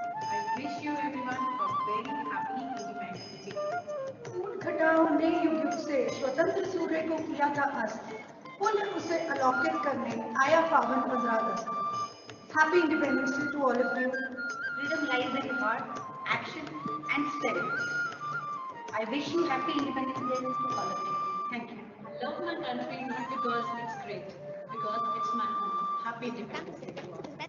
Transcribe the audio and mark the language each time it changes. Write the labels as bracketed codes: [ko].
[en] I wish you everyone a very happy Independence Day. [hi] ऊट घटाओं ने युग से स्वतंत्र सूर्य को किया था अस्त, पुनः उसे अलौकित करने आया पावन आजाद अस्त। [en] Happy Independence Day to all of you. Freedom lies in heart, action and spirit. I wish you happy Independence Day to all of you. Thank you. I love my country not because it's great, because it's my home. Happy Independence Day to all.